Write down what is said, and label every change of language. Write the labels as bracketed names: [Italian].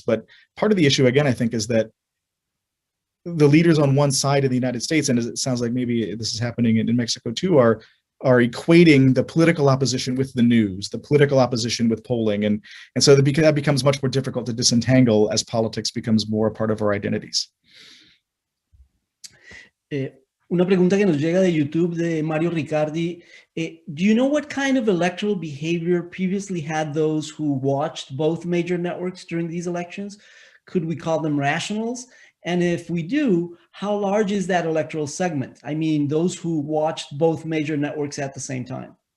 [English] But part of the issue, again, I think, is that the leaders on one side of the United States, and it sounds like maybe this is happening in Mexico too, are equating the political opposition with the news, the political opposition with polling, and so that becomes much more difficult to disentangle as politics becomes more a part of our identities. [Spanish] Una pregunta que nos llega de YouTube de Mario Ricardi. [English] Do you know what kind of electoral behavior previously had those who watched both major networks during these elections? Could we call them rationals? And if we do, how large is that electoral segment? I mean, those who watched both major networks at the same time.